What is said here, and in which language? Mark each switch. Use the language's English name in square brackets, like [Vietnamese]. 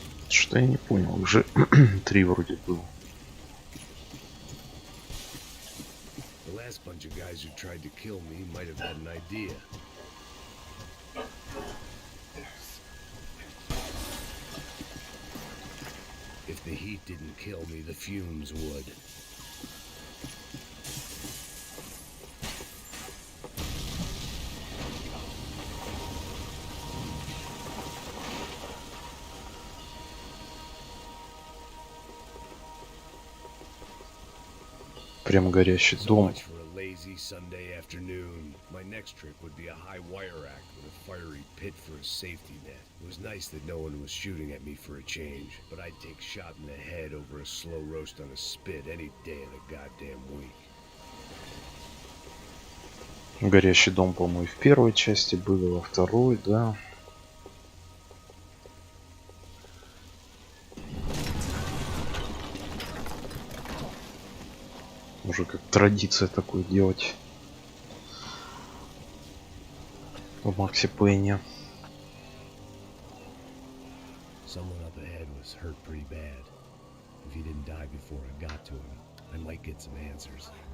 [Russian] Что я не понял, уже 3 вроде было. [English] The last bunch of guys who tried to kill me might have had an idea. If the heat didn't kill me, the fumes would. [Russian] Прям горящий [English] So [Russian] дом. [English] much for a lazy Sunday afternoon. My next trick would be a high wire act with a fiery pit for a safety net. It was nice that no one was shooting at me for a change, but I'd take shot in the head over a slow roast on a spit any day of the goddamn week. [Russian] Горящий дом, по-моему, и в первой части был, и во второй, да. Уже как традиция такое делать в Максе Пейне. [English] Someone up ahead was hurt pretty bad. If he didn't die before I got to him, I might get some answers.